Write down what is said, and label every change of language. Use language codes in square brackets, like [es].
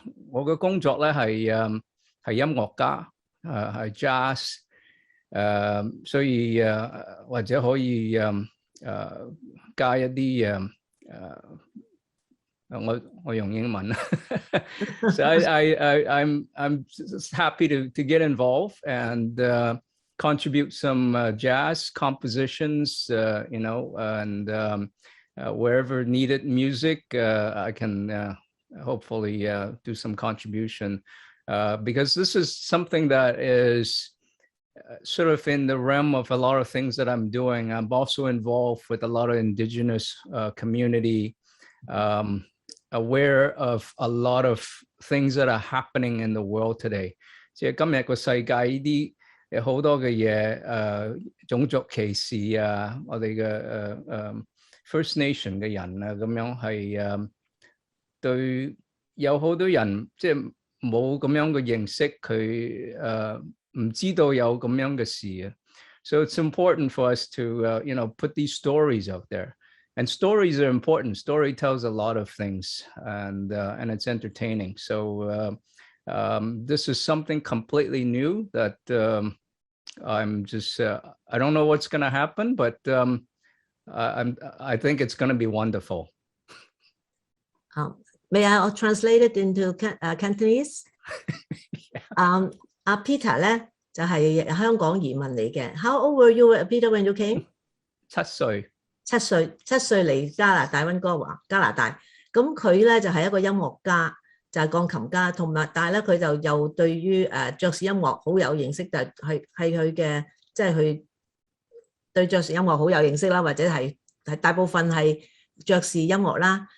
[yue] 我嘅工作咧係音樂家。係 jazz， 所以或者可以加一啲我用英文。 [en] So I'm happy to get involved and contribute some jazz compositions, and wherever needed music, I can hopefully do some contribution. Because this is something that is sort of in the realm of a lot of things that I'm doing. I'm also involved with a lot of Indigenous community, aware of a lot of things that are happening in the world today. [yue] 即係今日個世界呢啲有好多嘅嘢，種族歧視啊，我哋嘅First Nation 嘅人啊，咁樣係對有好多人即係。冇咁樣嘅認識，佢唔知道有咁樣嘅事啊。 [en] So it's important for us to put these stories out there, and stories are important. Story tells a lot of things, and it's entertaining. So this is something completely new that I'm just I don't know what's going to happen, but I think it's going to be wonderful. May I translate it into Cantonese? [yue] Peter 咧就係香港移民嚟嘅。 [en] How old were you, Peter, when you came? [yue] 7歲。 7歲嚟加拿大溫哥華，加拿大。咁佢咧就係一個音樂家，就係鋼琴家，同埋但係咧佢就又對於爵士音樂好有認識，就係佢嘅即係佢對爵士音樂好有認識啦，或者係大部分係爵士音樂啦。